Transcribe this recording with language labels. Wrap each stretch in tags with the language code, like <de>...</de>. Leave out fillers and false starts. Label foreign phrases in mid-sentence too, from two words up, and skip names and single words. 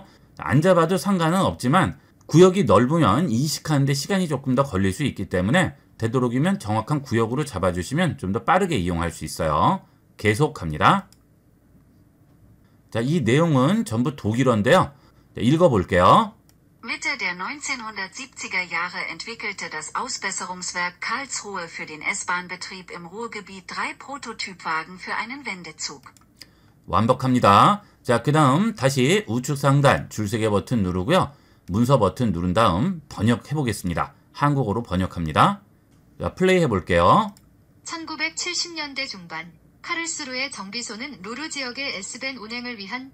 <ko>안 잡아도 상관은 없지만 구역이 넓으면 인식하는데 시간이 조금 더 걸릴 수 있기 때문에 되도록이면 정확한 구역으로 잡아주시면 좀 더 빠르게 이용할 수 있어요. 계속합니다. 자, 이 내용은 전부 독일어인데요. 자, 읽어볼게요.</ko> <de>Mitte der 1970er Jahre entwickelte das Ausbesserungswerk Karlsruhe für den S-Bahn-Betrieb im Ruhrgebiet 3 Prototypwagen für einen Wendezug.</de> <ko>완벽합니다. 자, 그 다음 다시 우측 상단 줄세개 버튼 누르고요. 문서 버튼 누른 다음 번역해 보겠습니다. 한국어로 번역합니다. 자, 플레이 해볼게요. 1970년대 중반 카를스루의 정비소는 루르 지역의 S밴 운행을 위한.</ko>